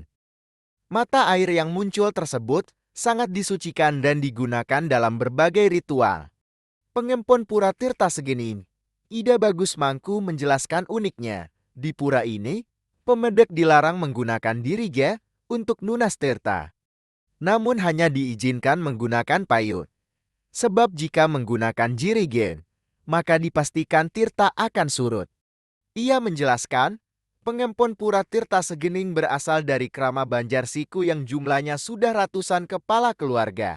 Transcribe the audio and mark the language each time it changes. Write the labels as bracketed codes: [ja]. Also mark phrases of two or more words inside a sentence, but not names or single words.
[id] Mata air yang muncul tersebut sangat disucikan dan digunakan dalam berbagai ritual. Pengempon Pura Tirta Segini, Ida Bagus Mangku menjelaskan uniknya. Di pura ini, pemedek dilarang menggunakan dirige untuk [ban] nunas tirta. [id] Namun hanya diizinkan menggunakan payut. Sebab jika menggunakan jirigen, maka dipastikan tirta akan surut. Ia menjelaskan, pengempon Pura Tirta Segening berasal dari krama Banjarsiku yang jumlahnya sudah ratusan kepala keluarga.